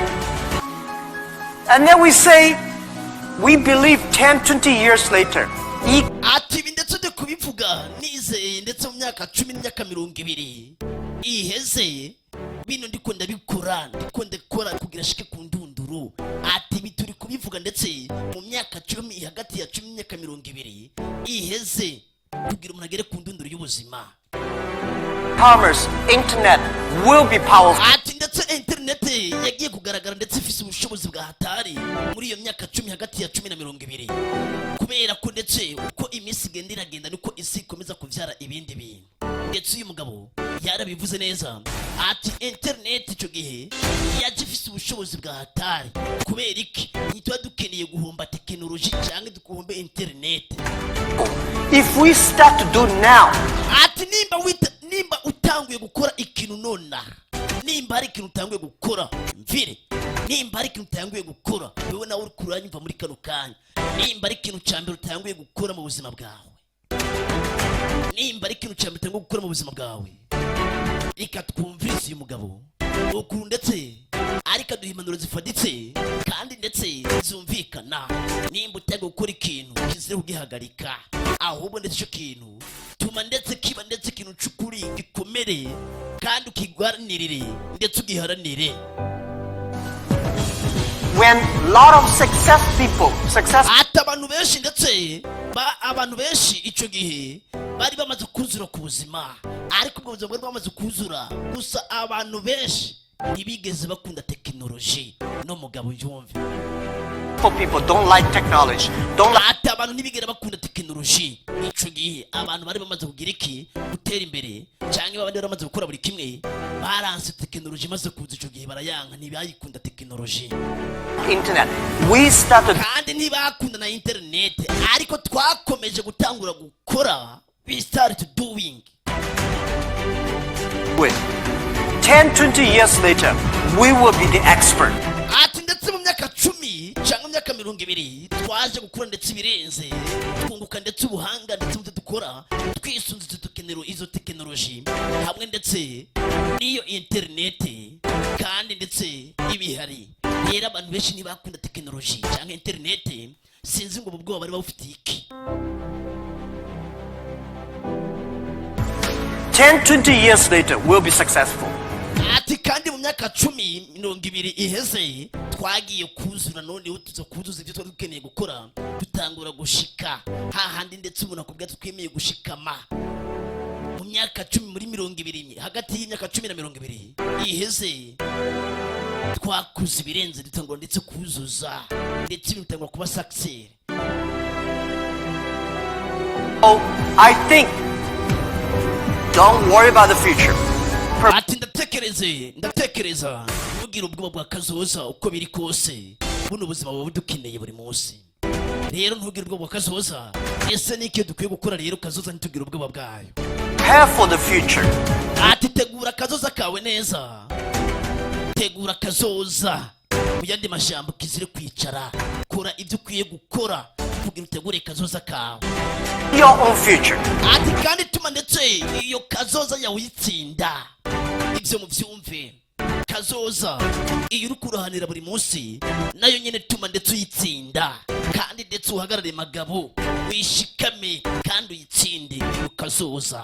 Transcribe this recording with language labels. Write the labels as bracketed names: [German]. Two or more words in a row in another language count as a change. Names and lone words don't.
[English] And then we say we believe 10-20 years later. [Rundi] Ati ndetse de kubivuga nizeye ndetse mu myaka 10 n'imyaka 20 iheze bino ndiko ndabikora kugira shike ku ndunduru. Ati bituri kubivuga ndetse mu myaka 10 hagati ya 10 n'imyaka 20 iheze kugira umuntu agere ku ndunduru y'ubuzima. [English] Commerce, internet will be powerful. [Rundi] Ati ndetse internet yagiye kugaragara ndetse ifise ubushobozi bwa hatari muri iyo myaka 10 hagati ya 10 na 20 kubera ko ndetse uko iminsi igenda iragenda niko isi ikomeza kuvyara ibindi bintu ndetse uyu mugabo yarabivuze neza ati internet icyo gihe yaje ifise ubushobozi bwa hatari kubera iki nitwa dukeneye guhomba technology cyangwa dukuhombe internet. [English] If we start to do now, [Rundi] ati nimba utanguye gukora ikintu nona nimba ari ikintu utanguye gukora mvire nimba ari ikintu utanguye gukora wewe nawe uri kuranyumva muri kano kanya nimba ari ikintu cyambere utanguye gukora mu buzima bwawe nimba ari ikintu cyambere utanguye gukora mu buzima bwawe reka twumvise uyu mugabo ukuru ndetse ariko aduha impanuro zifaditse kandi ndetse zumvikana nimba utanguye gukora ikintu kizire kugihagarika ahubwo ndetse icyo kintu tuma ndetse kiba ndetse ikintu c'ukuri gikomere kandi ukigwanirire ndetse ugiharanire. [English] When lot of success [Rundi] ati abantu benshi ndetse abantu benshi ico gihe bari bamaze kuzura ku buzima, ariko ubwo buzima bwari bamaze kuzura gusa abantu benshi ntibigeze bakunda tekinoloji. No mugabo yumve, [English] people don't like technology, [Rundi] ati abantu ntibigera bakunda tekinoloji. Ico gihe abantu bari bamaze kugira iki gutera imbere cyangwa abandi bari bamaze gukora buri kimwe baranse tekinoloji maze kuza ico gihe barayanga, ntibayikunda tekinoloji. [English] Internet, we started, [Rundi] kandi ntibakunda na internet, ariko twakomeje gutangura gukora. [English] We started doing with 10-20 years later we will be the expert. [Rundi] ati ndetse mu myaka 10 cyangwa mu myaka 20 twaje gukura ndetse birenze twunguka ndetse ubuhanga ndetse mu dukora twisunze izo tekinoloji hamwe ndetse n'iyo internet kandi ndetse ibihari. Rero abantu benshi ntibakunda tekinoloji cyangwa internet, sinzi ngo ubwo bari bafite iki. [English] 10-20 years later we'll be successful. [Rundi] ati kandi mu myaka 10-20 iheze twagiye kuzura, noneho tuza kuzuza ibyo twari dukeneye gukora, dutangura gushika hahandi ndetse umuntu akubwira twemeye gushikama. Mu myaka 10 muri 20, hagati y'imyaka 10 na 20 iheze twakuze ibirenze, dutangura ndetse kuzuza ndetse bitangura kuba success. [English] Oh, I think don't worry about the future. [Rundi] ati ndatekereza ntugire ubwoba bwa kazoza uko biri kose, buno ubuzima buba budukeneye buri munsi. Rero ntugire ubwoba bwa kazoza. Ese niki dukwiye gukora rero kazoza ntitugire ubwoba bwayo? [English] Prepare for the future. [Rundi] ati tegura kazoza kawe neza, tegura kazoza. Mu yandi majambo kizire kwicara, kora ibyo ukwiye gukora kugira utegure kazoza kawe, [English] Your own future. [Rundi] ati kandi tuma ndetse iyo kazoza yawe uyitsinda. Ibyo muvyumve, kazoza iyo uri kuruhanira buri munsi nayo nyene tuma ndetse uyitsinda kandi ndetse uhagarare magabo wishikame kandi uyitsinde iyo kazoza.